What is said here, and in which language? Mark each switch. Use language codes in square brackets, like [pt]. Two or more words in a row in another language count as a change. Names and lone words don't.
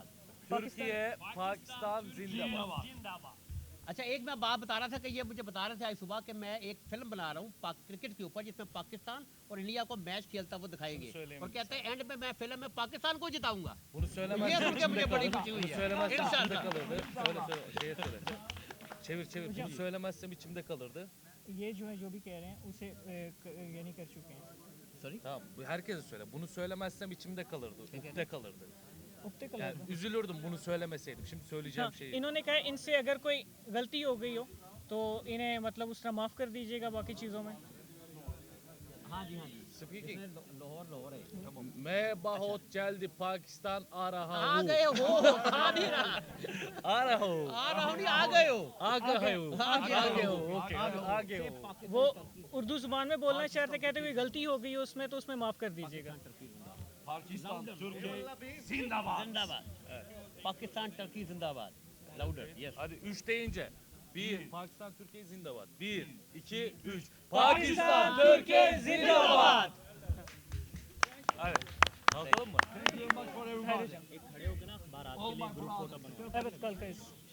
[tr] Türkiye, Pakistan zindabad. [hi] अच्छा, एक मैं बात बता रहा था कि ये मुझे बता रहे थे आज सुबह कि मैं एक फिल्म बना रहा हूँ क्रिकेट के ऊपर जिसमें पाकिस्तान और इंडिया को मैच खेलता वो दिखाएंगे और कहते हैं एंड में मैं फिल्म में पाकिस्तान को जिताऊंगा। [tr] Bunu [hi] ये [tr] söylemezsen [hi] सुन के मुझे [tr] içimde [hi] बड़ी [tr] kalırdı. [hi] खुशी हुई [tr] Bunu [hi] है। [tr] söylemezsem içimde [hi] इंशाल्लाह। [tr] kalırdı. Şeye söyle. Çevir. Bunu söylemezsem içimde kalırdı. [hi] ये जो है जो भी कह रहे हैं उसे यानी कर चुके हैं। [tr] Sorry? Tamam, bu herkese söyle. Bunu söylemezsem içimde kalırdı. Ukde kalırdı. उगते कलर Yani üzülürdüm bunu söylemeseydim. Şimdi söyleyeceğim हाँ, şeyi. [hi] इन्होंने कहा इनसे अगर कोई गलती हो गई हो तो इन्हें मतलब उस तरह माफ़ कर दीजिएगा बाकी चीज़ों में। हाँ जी, हाँ जी। Speaking. इसमें लाहौर है। मैं बहुत जल्द पाकिस्तान आ रहा आ हूँ. गए हो, आ नहीं रहा। आ रहा हूँ. आ रहा हूँ नहीं, आ गए हो। आ गए हो. आगे हो। ओके. आ गए हो. वो उर्दू ज़ुबान में बोलना चाहते, कहते कोई गलती हो गई हो उसमें तो उसमें माफ़ कर दीजिएगा। [tr] Pakistan, Türkiye zindabad. [hi] जिंदाबाद। पाकिस्तान टर्की जिंदाबाद। [en] louder, yes. [tr] Hadi 3 deyince. 1. Pakistan, Türkiye zindabad. 1, 2, 3. Pakistan, Türkiye zindabad। Hadi. Kalkalım mı? [en] Thank you very much for everybody. [hi] खड़े होकर ना अखबार [en] All my brothers. [tr] Evet kalkayız।